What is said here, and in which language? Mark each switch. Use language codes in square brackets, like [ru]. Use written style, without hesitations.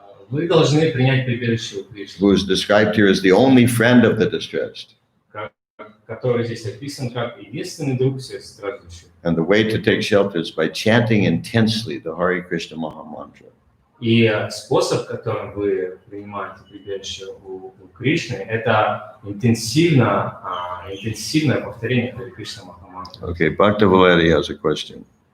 [ru] вы должны принять прибежище у Кришны, [en] who is described here as the only friend of the distressed. [ru] Который здесь описан как единственный друг всех страждущих. [en] And the way to take shelter is by chanting intensely the Hare Krishna Maha Mantra. [ru] И способ, которым вы принимаете прибежище у Кришны, это интенсивное повторение Харе Кришна Маха Мантры. [en] Okay, Bhakta Valeri has a question.